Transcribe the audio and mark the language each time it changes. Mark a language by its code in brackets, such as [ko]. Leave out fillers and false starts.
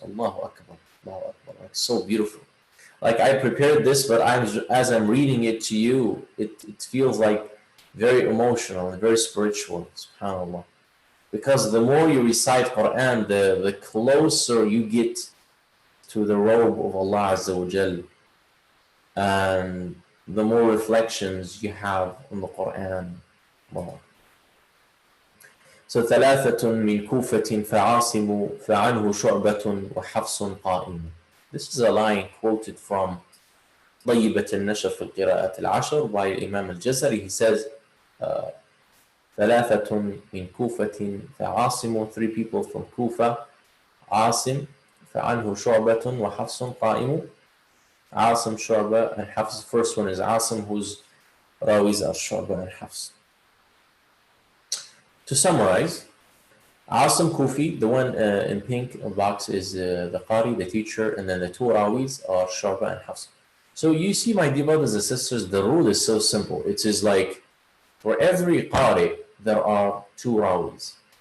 [en] Allahu Akbar, Allahu Akbar. Like, so beautiful. Like I prepared this, but as I'm reading it to you, it feels like very emotional and very spiritual, subhanAllah. Because the more you recite Quran, the closer you get to the robe of Allah Azza wa Jal, and the more reflections you have on the Quran. Wow. So [ar] ثلاثة من كوفة فعاصم فعنه شعبة وحفص قائم. [en] This is a line quoted from طيبة النشر في القراءات العشر by Imam al-Jazari. He says, [ar] ثلاثة من كوفة فعاصم, [en] 3 people from Kufa, [ar] عاصم فعنه شعبة وحفص قائم. [en] Asim, Shu'bah, and Hafs. The first one is Asim, whose Rawis are Shu'bah and Hafs. To summarize, Asim Kufi, the one in pink box, is the Qari, the teacher, and then the 2 Rawis are Shu'bah and Hafs. So you see, my dear brothers and sisters, the rule is so simple. It is like, for every Qari, there are 2 Rawis.